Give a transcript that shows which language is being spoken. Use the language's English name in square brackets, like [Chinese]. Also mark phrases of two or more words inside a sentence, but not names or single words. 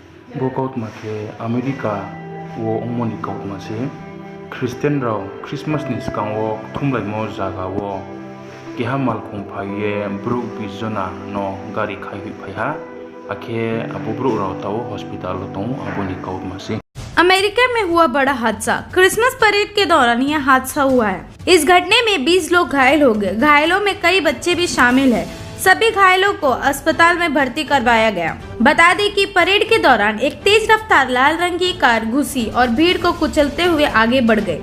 [Kok Borok] Bokaut make America wo ongmoni kaut mase Christian raw Christmas ni skang wo thumlai mo jaga wo kehamal khong phaiye bruk bizona no gari khai hui phaiha akhe abu bruk raw taw hospital tong aboni kaut mase। [Hindi] अमेरिका में हुआ बड़ा हादसा। क्रिसमस परेड के दौरान यह हादसा हुआ है। इस घटने में 20 लोग घायल हो गए। घायलों में कई बच्चे भी शामिल हैं। सभी घायलों को अस्पताल में भर्ती करवाया गया। बता दें कि परेड के दौरान एक तेज रफ्तार लाल रंग की कार घुसी और भीड़ को कुचलते हुए आगे बढ़ गई।